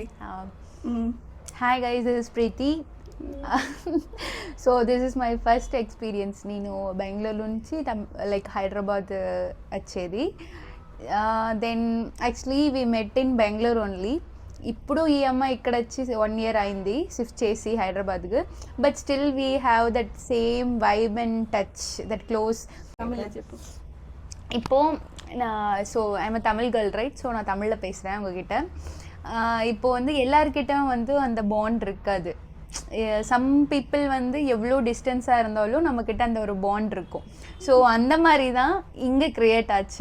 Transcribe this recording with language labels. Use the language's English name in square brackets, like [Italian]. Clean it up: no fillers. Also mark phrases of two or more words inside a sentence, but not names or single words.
[English] Hi guys, this is Preethi. So this is my first experience. [Telugu] నేను బెంగళూరు నుంచి లైక్ హైదరాబాద్ వచ్చేది. [English] Then actually we met in Bengaluru only. [Telugu] ఇప్పుడు ఈ అమ్మాయి ఇక్కడ వచ్చి 1 year అయింది షిఫ్ట్ చేసి హైదరాబాద్కి. [English] But still we have that same vibe and touch, that close. [Telugu] చెప్పు. [English] இப்போது so I'm Tamil girl right. [Tamil] ஸோ நான் தமிழில் பேசுகிறேன் உங்ககிட்ட. இப்போ வந்து எல்லாருக்கிட்டும் வந்து அந்த பாண்ட் இருக்காது. [English] some people [Tamil] வந்து எவ்வளோ டிஸ்டன்ஸாக இருந்தாலும் நம்மக்கிட்ட அந்த ஒரு பாண்ட் இருக்கும். ஸோ அந்த மாதிரி தான் இங்கே க்ரியேட் ஆச்சு.